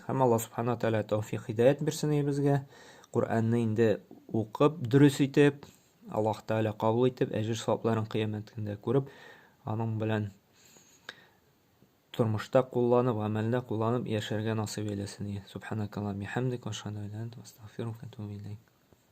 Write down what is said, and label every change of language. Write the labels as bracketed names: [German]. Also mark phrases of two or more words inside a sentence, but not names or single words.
[Tatar] Һәм Алла Субхана Тәгалә тәүфыйк һидаят бирсен безгә. Кур'анны инде укып, дөрес итеп, Аллаһ Тәгалә кабул итеп, әҗер савапларын кыямәт көндә күреп, аның белән тормышта кулланып, гамәлдә кулланып яшәргә насыйп әйләсен. [Arabic] سبحانك اللهم بحمدك وأشهد أن لا إله إلا أنت أستغفرك وأتوب إليك.